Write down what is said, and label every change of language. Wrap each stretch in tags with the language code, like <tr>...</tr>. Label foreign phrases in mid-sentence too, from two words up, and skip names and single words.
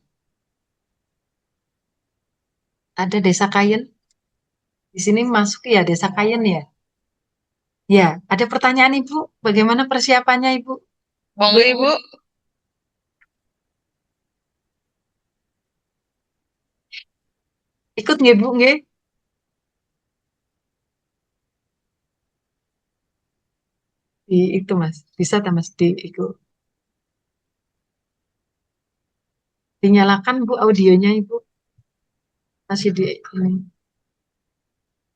<id>Ada Desa Kayen. Di sini masuk ya Desa Kayen ya. Ya, ada pertanyaan Ibu, bagaimana persiapannya Ibu? Monggo Ibu. Ikut nggih Bu nggih? Di itu Mas, bisa tak Mas di itu. Dinyalakan Bu audionya Ibu. Masih di ini.</id>